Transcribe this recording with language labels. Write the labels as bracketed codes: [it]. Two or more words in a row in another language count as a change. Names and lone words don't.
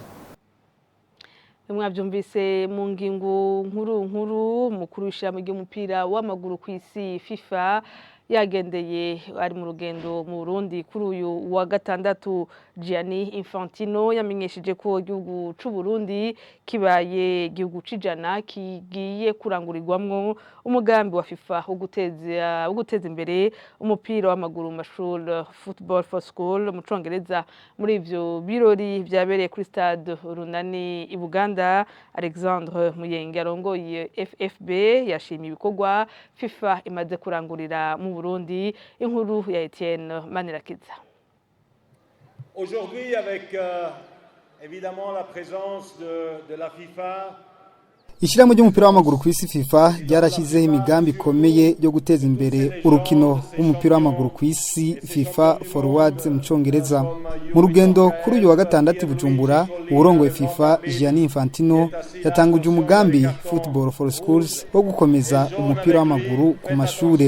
[rn] Mwavyumvise mu ngingo nkuru mukuru w'ishirahamwe ry'umupira w'amaguru kw'isi FIFA yagendeye ari mu rugendo mu Burundi kuri uyu wa gatandatu. Gianni Infantino yamenyesheje ko igihugu c'u Burundi kibaye igihugu c'ijana kigiye kurangurirwamwo umugambi wa FIFA wo guteza imbere umupira w'amaguru mu mashuri football for school mu Congereza. Muri ivyo birori vyabereye kuri stade Runani i Buganda, Alexandre Muyenge arongoye FFB yashimiye ibikorwa FIFA imaze kurangurira mu Burundi. Inkuru ya Etienne Manirakiza. [fr] Aujourd'hui, avec évidemment la présence de la FIFA, [rn] Ishirahamwe ry'umupira w'amaguru kw'isi FIFA ryarashyizeho imigambi ikomeye yo guteza imbere urukino rw'umupira w'amaguru kw'isi FIFA Forwards mu Congereza. Mu rugendo kuri uyu wa gatandatu Bujumbura, uwurongoye FIFA Gianni Infantino yatanguje umugambi Football for Schools wo gukomeza umupira w'amaguru ku mashure.